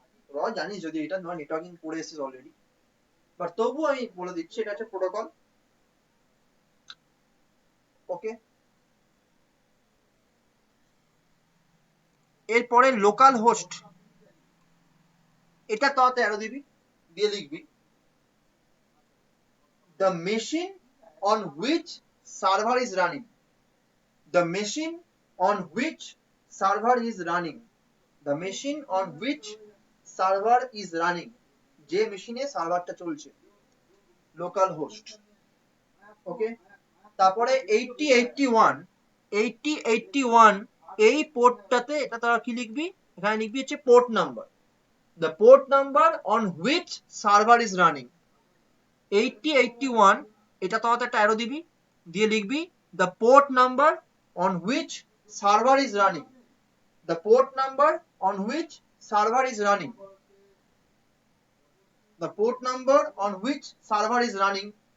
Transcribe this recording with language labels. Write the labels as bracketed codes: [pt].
[bn] তোরা জানিস যদি এটা নয়, নেটওয়ার্কিং পড়ে এসেছিস অলরেডি, বাট তবু আমি বলে দিচ্ছি, এটা হচ্ছে প্রোটোকল। ওকে, এরপরে লোকাল হোস্ট, এটা তাতে অ্যারো দিবি, দিয়ে লিখবি [en] the machine on which server is running. The machine on which server is running. The machine on which server is running. [bn] যে মেশিনে সার্ভারটা চলছে, লোকাল হোস্ট। ওকে, তারপরে 8081 এই পোর্টটাতে এটা তোরা কি লিখবি, এখানে লিখবি হচ্ছে port number, [en] the port number on which server is running. 8081 [bn] এটা তোরা একটা অ্যারো দিবি, দিয়ে লিখবি [en] the port number on which server is running. The port number on which server is running. The port number on which server is running.